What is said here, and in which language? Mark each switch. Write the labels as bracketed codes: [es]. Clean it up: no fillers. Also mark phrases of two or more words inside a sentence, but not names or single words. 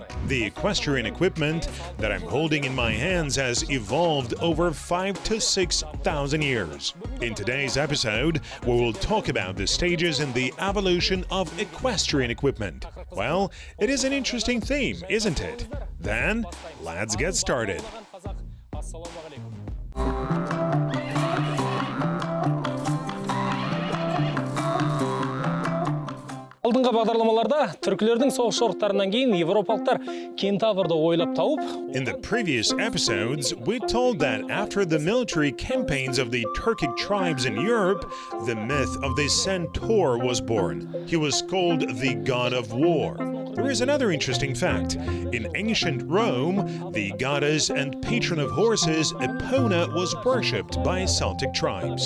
[en] The equestrian equipment that I'm holding in my hands has evolved over 5,000 to 6,000 years. In today's episode, we will talk about the stages in the evolution of equestrian equipment. Well, it is an interesting theme, isn't it? Then, let's get started. [kk] Алдыңғы бағдарламаларда түркілердің соғыс жорықтарынан кейін европалықтар кентаврды ойлап тауып. [en] In the previous episodes, we told that after the military campaigns of the Turkic tribes in Europe, the myth of the centaur was born. He was called the god of war. There is another interesting fact. In ancient Rome, the goddess and patron of horses, Epona, was worshipped by Celtic tribes.